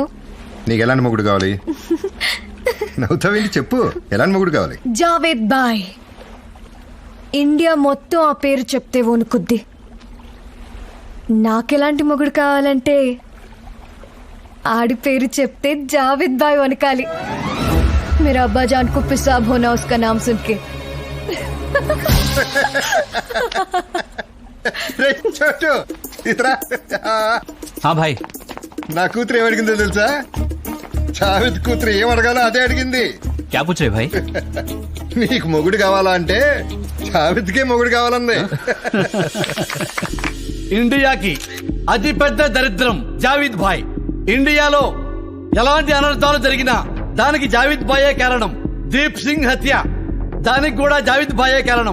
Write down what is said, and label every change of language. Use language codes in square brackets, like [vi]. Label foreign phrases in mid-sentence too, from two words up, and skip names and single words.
[te] నీకు ఎలాంటి మొగుడు కావాలి? నవ్వుతావేంటి, చెప్పు, ఎలాంటి మొగుడు కావాలి? జావేద్ బాయ్. ఇండియా మొత్తం ఆ పేరు చెప్తే వణుకుద్ది. నాకెలాంటి మొగుడు కావాలంటే ఆడి పేరు చెప్తే జావేద్ బాయ్ వనకాలి. [dcc] میرا ابا جان کو پیشاب ہونا اس کا نام سن کے. چھوٹو ادھر آ. [te] భాయ్, నా కూతురు ఏమడిగిందో తెలుసా? జావేద్ కూతురు ఏం అడగాలో అదే అడిగింది. [dcc] کیا پوچھ رے بھائی? [te] నీకు మొగుడు కావాలా అంటే జావేద్కే మొగుడు కావాలంది. ఇండియాకి అతి పెద్ద దరిద్రం జావేద్ భాయ్. ఇండియాలో ఎలాంటి అనర్థాలు జరిగినా దానికి జావేద్ భాయే కారణం. దీప్ సింగ్ హత్య, దానికి కూడా జావేద్ భాయే కారణం.